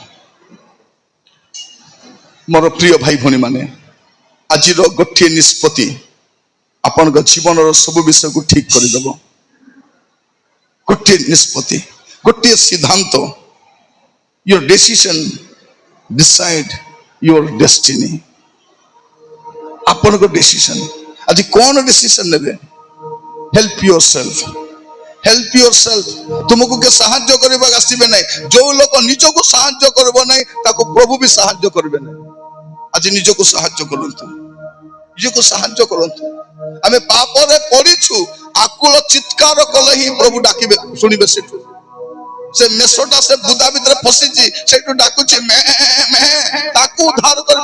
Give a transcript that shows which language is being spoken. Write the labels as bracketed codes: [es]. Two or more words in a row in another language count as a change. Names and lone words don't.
[or] ମୋର ପ୍ରିୟ ଭାଇ ଭଉଣୀ ମାନେ ଆଜିର ଗୋଟିଏ ନିଷ୍ପତ୍ତି ଆପଣଙ୍କ ଜୀବନର ସବୁ ବିଷୟକୁ ଠିକ କରିଦେବ ଗୋଟିଏ ନିଷ୍ପତ୍ତି ଗୋଟିଏ ସିଦ୍ଧାନ୍ତ [en] your decision decide your destiny [or] ଆପଣଙ୍କ ଡିସିସନ ଆଜି କଣ ଡିସିସନ ନେବେ [en] help yourself [or] ତୁମକୁ କେ ସାହାଯ୍ୟ କରିବାକୁ ଆସିବେ ନାହିଁ ଯୋଉ ଲୋକ ନିଜକୁ ସାହାଯ୍ୟ କରିବ ନାହିଁ ତାକୁ ପ୍ରଭୁ ବି ସାହାଯ୍ୟ କରିବେ ନାହିଁ ଆଜି ନିଜକୁ ସାହାଯ୍ୟ କରନ୍ତୁ ଆମେ ପାପରେ ପଡ଼ିଛୁ ଆକୁଳ ଚିତ୍କାର କଲେ ହିଁ ପ୍ରଭୁ ଡାକିବେ ଶୁଣିବେ ସେଠୁ ସେ ମେଷଟା ସେ ବୁଦା ଭିତରେ ଫସିଛି ସେଠୁ ଡାକୁଛି ମେ ମେ ତାକୁ ଉଦ୍ଧାର କରିବା